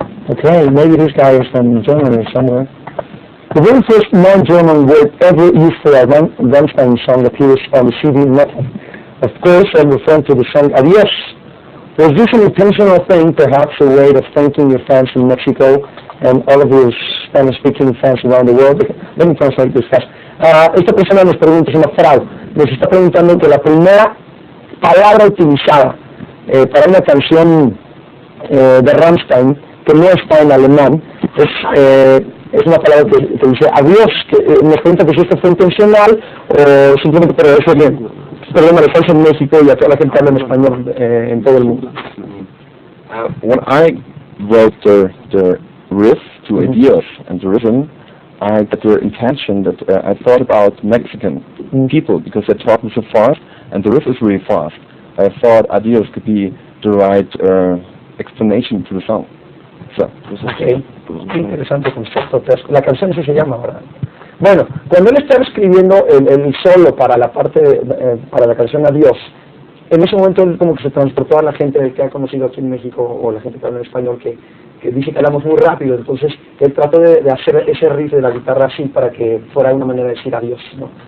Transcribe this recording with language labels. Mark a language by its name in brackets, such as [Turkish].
[English] Okay, maybe this guy is from Germany somewhere. The very first non-German word ever used for a Rammstein song appears on the CD Metal. Of course, I'm referring to the song Adios. Was this an intentional thing, perhaps a way of thanking your fans in Mexico and all of your Spanish-speaking fans around the world? Let me translate this fast. [Spanish] Esta persona nos pregunta, es una fraude, nos está preguntando que la primera palabra utilizada para una canción de Rammstein que no está en alemán es una palabra que dice adiós, que nos pregunta que si esto fue intencional o simplemente para decirle problema de fans en México y a toda la gente que habla en español en todo el mundo. [English] When I wrote the riff to Adios and the rhythm, I got the intention that I thought about Mexican people because they're talking so fast and the riff is really fast. I thought Adios could be the right explanation to the song. So, [Spanish] Okay. Qué interesante concepto. La canción así se llama, ¿verdad? Bueno, cuando él estaba escribiendo el solo para la parte para la canción Adiós, en ese momento él como que se transportó a la gente que ha conocido aquí en México, o la gente que habla en español, que dice que hablamos muy rápido, entonces él trató de hacer ese riff de la guitarra así para que fuera una manera de decir adiós, ¿no?